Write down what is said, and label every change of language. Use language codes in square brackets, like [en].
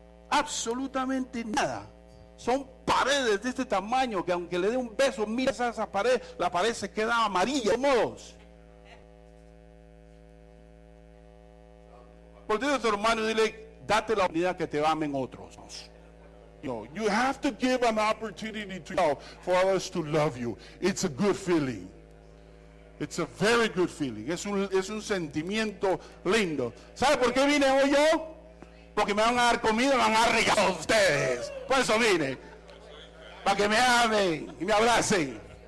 [es] Absolutamente nada. Son paredes de este tamaño que aunque le dé un beso, mira esa pared, la pared se queda amarilla de modos. Por Dios, a tu hermano, dile, date la oportunidad que te amen otros. [en] You have to give an opportunity for others to love you. It's a good feeling. It's a very good feeling. [es] Es un sentimiento lindo. ¿Sabe por qué vine hoy yo? Porque me van a dar comida, me van a dar regalos ustedes. Por eso vine. Para que me amen y me abracen.